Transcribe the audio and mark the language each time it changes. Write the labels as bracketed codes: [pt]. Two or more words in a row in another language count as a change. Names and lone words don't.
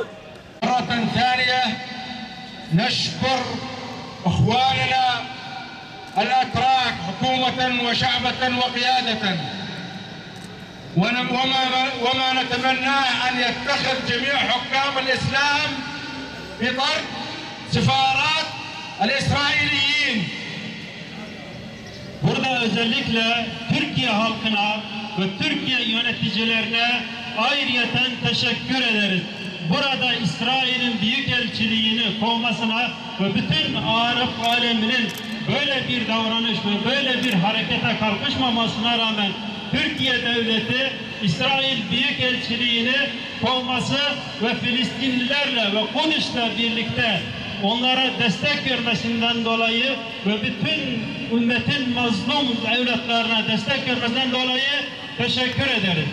[ar] مرة ثانية نشكر إخواننا الأتراك حكومة وشعبة وقيادة، وما نتمناه أن يتخذ جميع حكام الإسلام بطرد سفارات الإسرائيليين. [tr] Burada özellikle Türkiye halkına ve Türkiye yöneticilerine ayrıyeten teşekkür ederiz. Burada İsrail'in büyükelçiliğini kovmasına ve bütün Arap aleminin böyle bir davranış ve böyle bir harekete kalkışmamasına rağmen Türkiye devleti İsrail büyükelçiliğini kovması ve Filistinlilerle ve Kudüs'le birlikte onlara destek vermesinden dolayı ve bütün ümmetin mazlum evlatlarına destek vermesinden dolayı teşekkür ederiz.